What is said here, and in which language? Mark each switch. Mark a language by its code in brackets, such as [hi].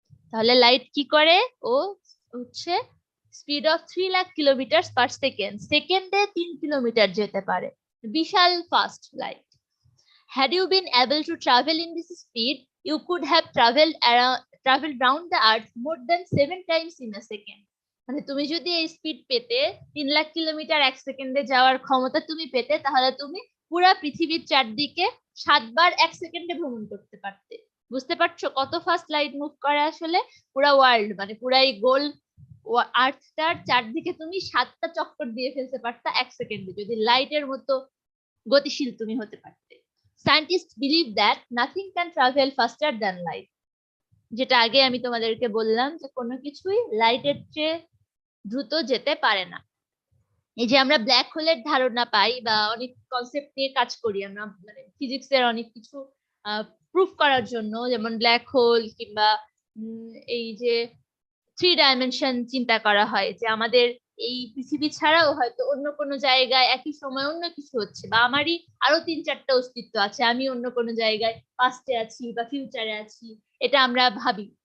[bn] তাহলে লাইট কি করে? ও হচ্ছে speed of 3 lakh kilometre per second, সেকেন্ডে 3 কিলোমিটার যেতে পারে, বিশাল fast light. [en] Had you been able to travel in this speed, you could have traveled round the earth more than 7 times in a second. [bn] মানে তুমি যদি এই স্পিড পেতে, 3 lakh kilometre এক সেকেন্ডে যাওয়ার ক্ষমতা তুমি পেতে, তাহলে তুমি পুরা পৃথিবীর চারদিকে 7 বার এক সেকেন্ডে ভ্রমণ করতে পারতে। বুঝতে পারছো কত ফাস্ট লাইট মুভ করে? আসলে পুরা ওয়ার্ল্ড, মানে পুরা এই গোল আর্থটার চারদিকে তুমি 7টা চক্কর দিয়ে ফেলতে পারতা এক সেকেন্ডে, যদি লাইটের মতো গতিশীল তুমি হতে পারতে। [en] Scientists believe that nothing can travel faster than light. [bn] যেটা আগে আমি তোমাদেরকে বললাম যে কোনো কিছুই লাইটের চেয়ে দ্রুত যেতে পারে না। এই যে আমরা ব্ল্যাক হোলের ধারণা পাই বা অনেক কনসেপ্ট নিয়ে কাজ করি আমরা, মানে ফিজিক্সের অনেক কিছু প্রুফ করার জন্য, যেমন ব্ল্যাক হোল কিংবা এই যে 3 ডাইমেনশন চিন্তা করা হয় যে আমাদের এই পৃথিবী ছাড়াও হয়তো অন্য কোনো জায়গায় একই সময় অন্য কিছু হচ্ছে, বা আমারই আরো 3-4টা অস্তিত্ব আছে, আমি অন্য কোনো জায়গায় পাস্টে আছি বা ফিউচারে আছি, এটা আমরা ভাবি।